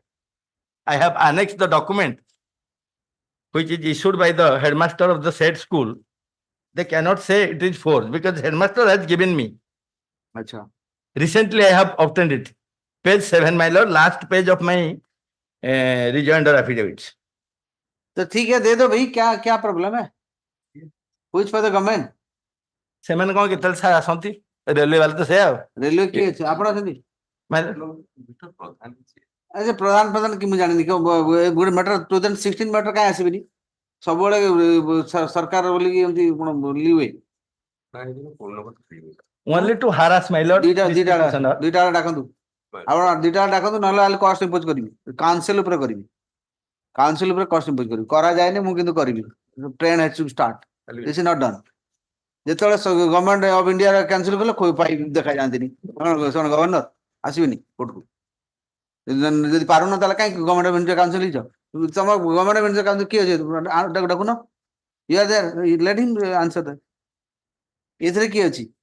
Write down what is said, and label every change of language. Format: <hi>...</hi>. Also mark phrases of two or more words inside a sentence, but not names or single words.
<en>I have annexed the document which is issued by the headmaster of the said school They cannot say it is forced because headmaster has given me.</en> <hi>अच्छा.</hi> <en>Recently, I have obtained it. Page 7, my lord, last page of my rejoinder affidavits.</en> <hi>तो ठीक है दे दो भाई क्या क्या प्रॉब्लम है</hi> <en>which for the government</en> <or>ସେମାନେ କଣ କେତେବେଳେ ସାର୍ ଆସନ୍ତି ରେଲୱେ ବାଲା ତ ସେଇଆ ଆଉ ରେଲୱେ କିଏ ଅଛି ଆପଣ ଅଛନ୍ତି ଆଚ୍ଛା ପ୍ରଧାନ କି ମୁଁ ଜାଣିନି ଗୋଟେ ମ୍ୟାଟର 2016 ମ୍ୟାଟର କାଇଁ ଆସିବେନି ସବୁବେଳେ ସରକାର ବୋଲିକି ଏମିତି କଣ ବୋଲି ହୁଏ</or> <en>only to harass my lord.</en> <or>ଦୁଇଟା ଡାକନ୍ତୁ ଆପଣ ଦୁଇଟା ଡାକନ୍ତୁ ନହେଲେ ହେଲେ</or> <en>cost impose</en> <or>କରିବି କାଉନସିଲ ଉପରେ କରିବି କାଉନସିଲ ଉପରେ</or> <en>cost impose</en> <or>କରିବି କରାଯାଏନି ମୁଁ କିନ୍ତୁ କରିବି</or> <en>train has to start this is not done</en> <or>ଯେତେବେଳେ ଗଭର୍ଣ୍ଣମେଣ୍ଟ ଅଫ ଇଣ୍ଡିଆ କ୍ୟାନସେଲ କଲେ ଦେଖା ଯାଆନ୍ତିନି ଗଭର୍ଣ୍ଣର ଆସିବେନି କୋର୍ଟକୁ ଯଦି ପାରୁନ ତାହେଲେ କାହିଁକି ଗଭର୍ଣ୍ଣମେଣ୍ଟ ଅଫ ଇଣ୍ଡିଆ କାଉନସିଲ ହେଇଛ ତମ ଗଭର୍ଣ୍ଣମେଣ୍ଟ ଅଫ ଇଣ୍ଡିଆ କାଉନସିଲ କିଏ ଅଛି ଡାକୁନ</or> <en>you are there let him answer that</en> <or>ଏଥିରେ କିଏ ଅଛି</or>